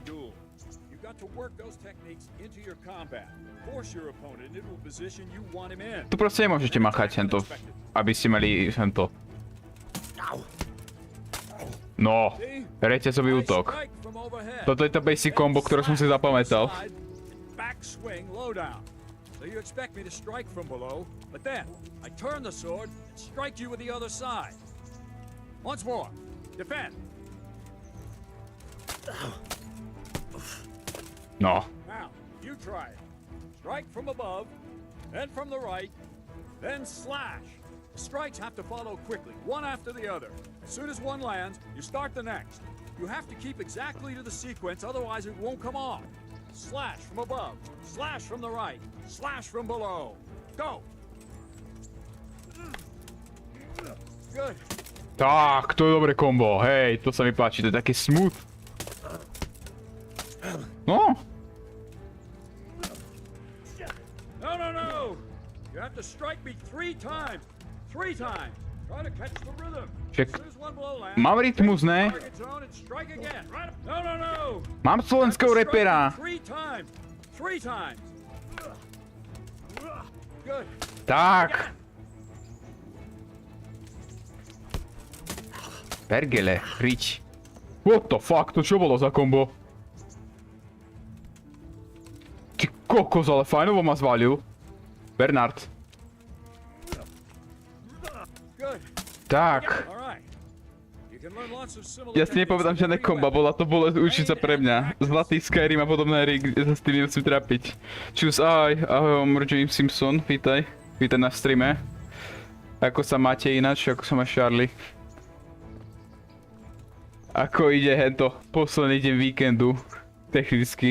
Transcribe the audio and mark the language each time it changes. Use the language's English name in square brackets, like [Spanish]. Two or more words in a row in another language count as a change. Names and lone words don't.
[Slovak] Tu proste nemôžete machať hento, aby ste mali hento. No, reťazový útok. Toto je to [English] basic combo, [Slovak] ktoré som si zapamätal. [English] So you expect me to strike from below, but then I turn the sword and strike you with the other side. Once more, defend. No. Now, you try it. Strike from above, then from the right, then slash. The strikes have to follow quickly, one after the other. As soon as one lands, you start the next. You have to keep exactly to the sequence, otherwise it won't come off. Slash from above, slash from the right, slash from below. Go! Good. [Slovak] Tak, to je dobré kombo, hej, to sa mi páči, to je také smooth. No, No! [English] You have to strike me 3 times. 3 times. Try to catch the rhythm. [Slovak] Však [English] As soon as one blow lands, [Slovak] mám rytmus, ne? [English] target zone and strike again. No! [Slovak] Mám slovenského repera. [English] 3 times. 3 times. Good. [Slovak] Tak. Pergele, rič. [English] What the fuck, [Slovak] to čo bolo za kombo? Ty kokos, ale fajnovo ma zvalil. Bernard. [English] Good. [Slovak] Tak. [English] All right. You can learn lots of similar [Slovak] Ja si nepovedám žiadne komba, bola to bolesť učiť sa pre mňa. Zlatý Skyrim a podobné hry, kde sa s tým nemusím trápiť. Čus, ahoj, James Simpson, vítaj. Vítaj na streame. Ako sa máte ináč, ako sa má Charlie? Ako ide hento posledný deň víkendu, technicky.